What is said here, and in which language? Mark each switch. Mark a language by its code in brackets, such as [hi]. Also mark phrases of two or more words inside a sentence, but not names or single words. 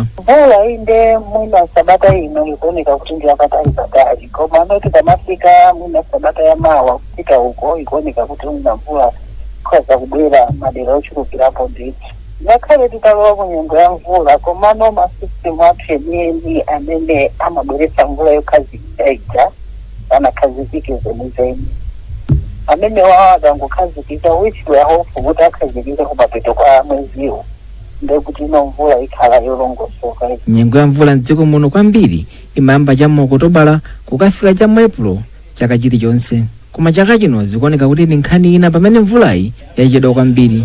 [ny] Mvula inde mwina sabata ino ikuoneka kuti ndi yapatali koma anoti kamafika mwina sabata yamawa kufika huko ikuoneka kuti mwina mvula ikhoza kubwera madera ochulukirapo ndithu. Ngakhale titalowa mu nyengo ya mvula komano masystem athu enieni amene amabweretsa mvula yokhazikika anakhazikike zenizeni amene akangokhazikika [en] which we are hopeful [ny] kuti akhazikike kumapeto kwa mweziwo ndekuti ino mvula ikhala yolongosoka. Nyengo ya mvula mdziko muno kwambiri imayamba cham'ma Okutobala kukafika cham'ma Epulo chaka chilichonse, koma chaka chino zikuoneka kuti ndi nkhani ina pamene mvulayi yachedwa kwambiri.